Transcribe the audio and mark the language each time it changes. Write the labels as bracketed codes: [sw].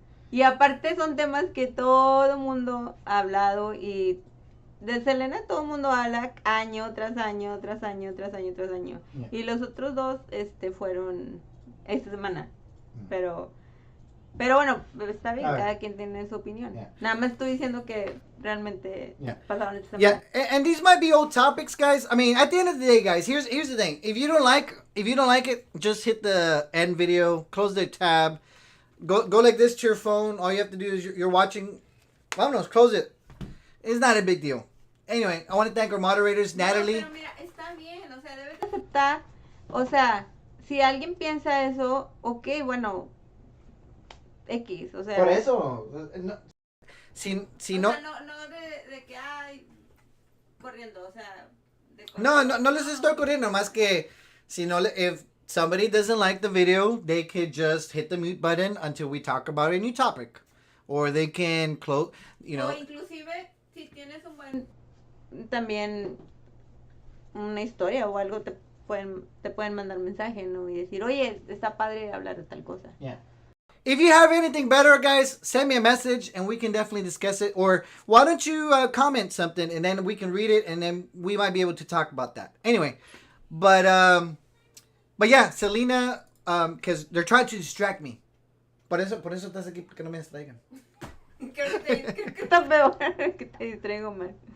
[es] Y aparte son temas que todo el mundo ha hablado y de Selena todo el mundo habla año tras año, tras año, tras año, tras año. [en] Yeah. [es] Y los otros dos fueron esta semana. Pero bueno, está bien, cada quien tiene su opinión. [en] Yeah. [es] Nada más estoy diciendo que realmente pasaron esta [en] Yeah, [es] semana. [en] and these might be old topics, guys. I mean, at the end of the day, guys, here's the thing. If you don't like it, just hit the end video, close the tab, go like this to your phone. All you have to do is you're watching. Vámonos, close it. It's not a big deal. Anyway, I want to thank our moderators, Natalie. [es] Pero mira, está bien, o sea, debes aceptar. O sea, si alguien piensa eso, ok, bueno, X, o sea. Por eso. No, si no. O sea, no de que, ay, corriendo, o sea. No les estoy corriendo, más que si no, [en] if somebody doesn't like the video, they could just hit the mute button until we talk about a new topic. Or they can close, you know. [es] O inclusive, si tienes un buen, también una historia o algo, te pueden mandar mensaje, ¿no? Y decir, oye, está padre hablar de tal cosa. [en] Yeah. If you have anything better, guys, send me a message and we can definitely discuss it. Or why don't you comment something and then we can read it and then we might be able to talk about that. Anyway, but yeah, Selena, because they're trying to distract me. [es] Por eso estás aquí, porque no me distraigan. Creo que está peor que te distraigo más.